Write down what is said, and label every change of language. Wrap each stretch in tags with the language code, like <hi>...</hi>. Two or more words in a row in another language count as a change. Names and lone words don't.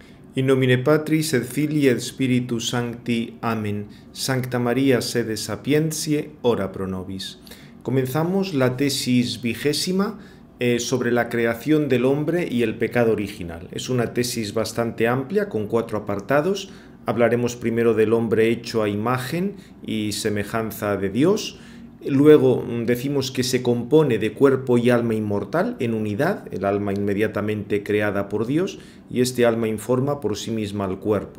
<la>In nomine Patris et Filii et Spiritus Sancti. Amén. Sancta María, sede sapientiae, ora pro nobis.</la> <es>Comenzamos la tesis 20 sobre la creación del hombre y el pecado original. Es una tesis bastante amplia, con 4 apartados. Hablaremos primero del hombre hecho a imagen y semejanza de Dios. Luego decimos que se compone de cuerpo y alma inmortal en unidad, el alma inmediatamente creada por Dios, y este alma informa por sí misma al cuerpo.</es>